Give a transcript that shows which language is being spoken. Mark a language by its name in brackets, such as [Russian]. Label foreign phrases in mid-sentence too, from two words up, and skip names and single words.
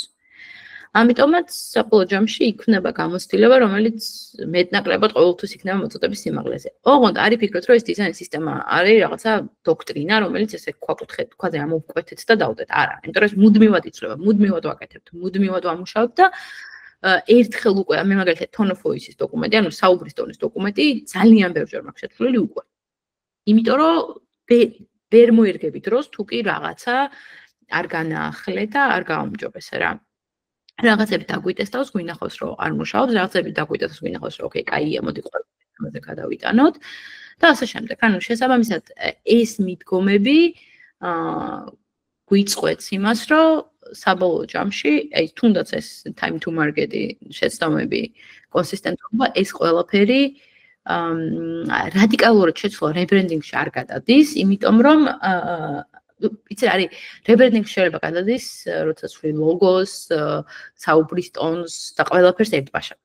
[Georgian] ამიტომაც საბოლოო ჯამში იქნება გამოცდილება, რომელიც მეტნაკლებად ყოველთვის იქნება მოწოდების სიმაღლეზე. ოღონდ არ იფიქროთ, რომ ეს დიზაინ სისტემა არის რაღაცა დოქტრინა, რომელიც ესე ქვაზე ამოვკვეთეთ და დავდეთ. არა, იმიტომ რომ ეს მუდმივად იცვლება, მუდმივად ვაკეთებთ, მუდმივად ვამუშავებთ და ერთხელ უკვე მე მაგალითად [English] tone of voice- [Georgian] ის დოკუმენტი, ანუ საუბრის ტონის დოკუმენტი ძალიან ბევრჯერ მაქვს შეცვლილი უკვე. იმიტომ რომ ვერ მოერგები დროს თუ კი რაღაცა არ განაახლე და არ გააუმჯობესე რა. რაღაცები დაგვიტესტავს, გვინახავს, რომ არ მუშაობს, რაღაცები დაგვიტესტავს, გვინახავს, რომ ოკეი, კაია, მოდი ყოველდღე გადავიტანოთ და ასე შემდეგ. ანუ შესაბამისად ეს მიდგომები გვიწყვეტს იმას, რომ საბოლოო ჯამში, აი თუნდაც ეს [English] time to market- [Georgian] ი, შეცდომები, კონსისტენტობა, ეს ყველაფერი რადიკალურად შეცვლა რებრენდინგში არ გადადის, იმიტომ რომ იცი არის რებრენდინგში შეიძლება გადადის, როცა ვთვლი ლოგოს, საუბრის ტონს და ყველაფერს ერთბაშავთ.